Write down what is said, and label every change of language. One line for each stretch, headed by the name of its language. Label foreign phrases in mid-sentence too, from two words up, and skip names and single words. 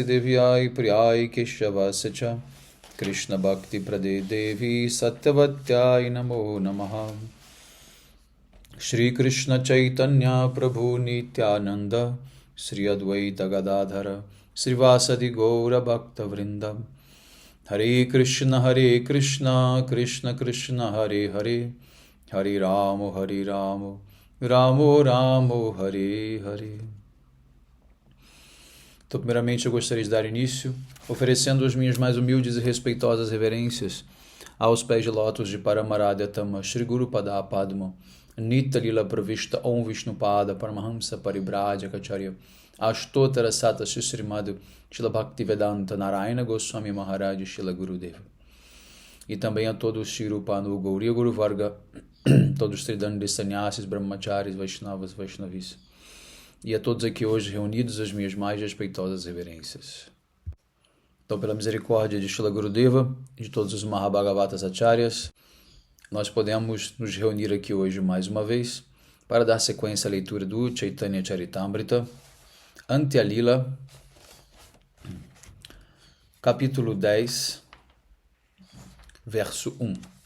Sanskrit: Devyai Priyai Keshava Sacha Krishna Bhakti Prade Devi Satyavatyai Namo Namaha Shri Krishna Chaitanya Prabhu Nityananda Sri Advaita Gadadhara Sri Vasadi Gaura Bhakta Vrindam Hare Krishna Krishna Krishna Hare Hare Hare Ramo Ramo Ramo Hare Hare.
Portuguese: Então, primeiramente, eu gostaria de dar início oferecendo as minhas mais humildes e respeitosas reverências aos pés de lótus de Paramarádya Tama Shri Guru Pada Padma Nitya Lila Pravishta Om Vishnupada Paramahamsa Paribhraja Kacharya Ashtotara Sata Srimad Shila Bhaktivedanta Narayana Goswami Maharaj Shila Gurudeva. E também a todos os Shirupanu Gauriya Guru Varga, todos os Tridandis Sannyasis, Brahmacharis, Vaishnavas, Vaishnavis. E a todos aqui hoje reunidos as minhas mais respeitosas reverências. Então, pela misericórdia de Shila Gurudeva e de todos os Mahabhagavatas Acharyas, nós podemos nos reunir aqui hoje mais uma vez para dar sequência à leitura do Chaitanya Charitamrita, Antya Lila, capítulo 10, verso 1.